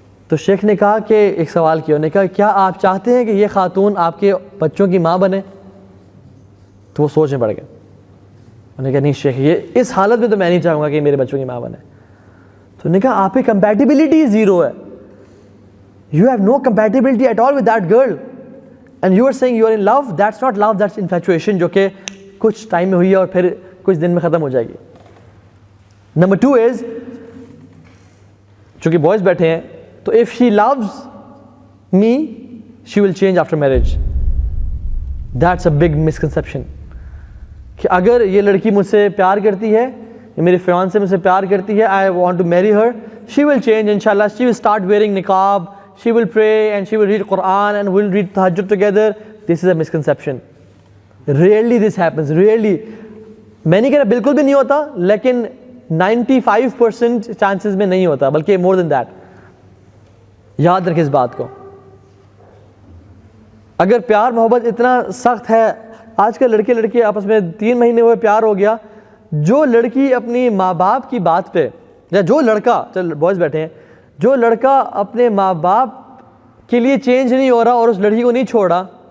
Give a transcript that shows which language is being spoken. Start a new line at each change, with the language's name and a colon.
Urdu: تو شیخ نے کہا کہ ایک سوال کیا, انہوں نے کہا کیا آپ چاہتے ہیں کہ یہ خاتون آپ کے بچوں کی ماں بنے؟ تو وہ سوچنے پڑ گئے. انہوں نے کہا نہیں شیخ یہ اس حالت میں تو میں نہیں چاہوں گا کہ میرے بچوں کی ماں بنے. تو انہوں نے کہا آپ کی کمپیٹیبلٹی زیرو ہے.
English: You have no compatibility at all with that girl and you are saying you are in love. That's not love, that's infatuation,
Urdu: جو کہ کچھ ٹائم میں ہوئی ہے اور پھر کچھ دن میں ختم ہو جائے گی.
English: Number 2 is,
Urdu: چونکہ بوائز بیٹھے ہیں, تو
English: if she loves me she will change after marriage. That's a big misconception.
Urdu: کہ اگر یہ لڑکی مجھ سے پیار کرتی ہے, میری فیانسے مجھ سے پیار کرتی ہے,
English: I want to marry her, she will change inshallah. She will start wearing niqab, she will pray and she will read Quran and we'll read tahajjud together. This is a misconception. Rarely this happens, rarely.
Urdu: میں نہیں کہہ رہا بالکل بھی نہیں ہوتا, لیکن 95% chances میں نہیں ہوتا, بلکہ
English: more than that.
Urdu: یاد رکھیں اس بات کو. اگر پیار محبت اتنا سخت ہے, آج کل لڑکے لڑکی آپس میں 3 مہینے ہوئے پیار ہو گیا, جو لڑکی اپنی ماں باپ کی بات پہ, یا جو لڑکا, چل بوائز بیٹھے ہیں, جو لڑکا اپنے ماں باپ کے لیے چینج نہیں ہو رہا اور اس لڑکی کو نہیں چھوڑا,